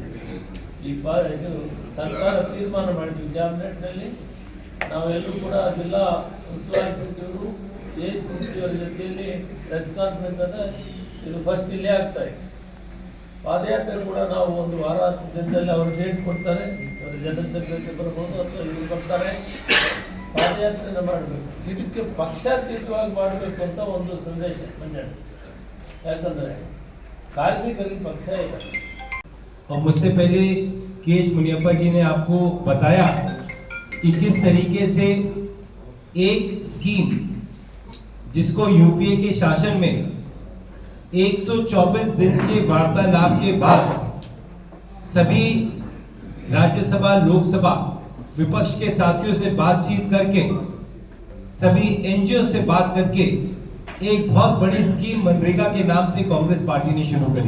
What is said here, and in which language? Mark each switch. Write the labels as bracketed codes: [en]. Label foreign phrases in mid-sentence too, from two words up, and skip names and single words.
[kn] ಇದು ಸರ್ಕಾರ ತೀರ್ಮಾನ ಮಾಡಿದ್ವಿ ಕ್ಯಾಬಿನೆಟ್ನಲ್ಲಿ, ನಾವೆಲ್ಲರೂ ಕೂಡ ಜಿಲ್ಲಾ ಉಸ್ತುವಾರಿ ಸಚಿವರು ಎಸಿಸಿಯವರ ಜೊತೆಯಲ್ಲಿ [en] press conference [kn] ಇದು ಫಸ್ಟ್ ಇಲ್ಲೇ ಆಗ್ತಾ ಇದೆ. ಪಾದಯಾತ್ರೆ ಕೂಡ ನಾವು ಒಂದು ವಾರದಲ್ಲಿ ಅವರು ಡೇಟ್ ಕೊಡ್ತಾರೆ, ಅವರ [en] general secretary [kn] ಬರ್ಬೋದು ಅಥವಾ ಇವರು ಬರ್ತಾರೆ, ಪಾದಯಾತ್ರೆನ ಮಾಡಬೇಕು. ಇದಕ್ಕೆ ಪಕ್ಷಾತೀತವಾಗಿ ಮಾಡಬೇಕು ಅಂತ ಒಂದು ಸಂದೇಶ ಮಂಜಣ್ಣ, ಯಾಕಂದರೆ [hi] कार्मिक पक्ष है। और मुझसे पहले केएच मुनियप्पा जी ने आपको बताया कि किस तरीके से एक स्कीम जिसको यूपीए के शासन में 124 दिन के वार्तालाप के बाद सभी राज्यसभा लोकसभा विपक्ष के साथियों से बातचीत करके, सभी एनजीओ से बात करके एक बहुत बड़ी स्कीम मनरेगा के नाम से कांग्रेस पार्टी ने शुरू करी।